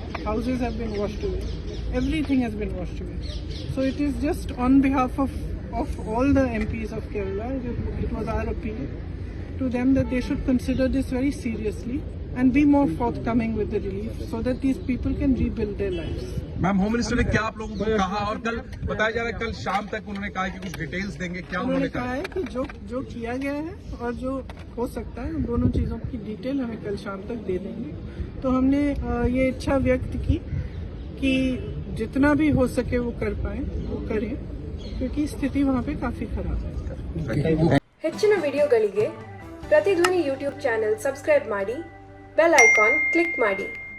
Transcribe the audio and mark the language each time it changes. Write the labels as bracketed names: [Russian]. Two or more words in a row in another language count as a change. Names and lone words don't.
[English] Houses have been washed away. Everything has been washed away. So it is just on behalf of all the MPs of Kerala, it was our appeal to them that they should consider this very seriously and be more forthcoming with the relief so that these people can rebuild their lives. [Hindi] मैम, [English] Home Minister [Hindi] ने क्या आप लोगों को कहा, और कल बताया जा रहा है कल शाम तक उन्होंने कहा कि कुछ डिटेल्स देंगे, क्या उन्होंने कहा है कि जो किया गया है और जो हो सकता है, उन दोनों चीज़ों की डिटेल हमें कल शाम तक दे देंगे। तो हमने ये इच्छा व्यक्त की कि जितना भी हो सके वो कर पाए, वो करें, क्योंकि स्थिति वहाँ पे काफी खराब है। [Kannada] ಹೆಚ್ಚಿನ ವಿಡಿಯೋಗಳಿಗೆ ಪ್ರತಿಧ್ವನಿ [English] YouTube channel [Kannada] ಸಬ್ಸ್ಕ್ರೈಬ್ ಮಾಡಿ, [English] bell icon click [Kannada] ಮಾಡಿ।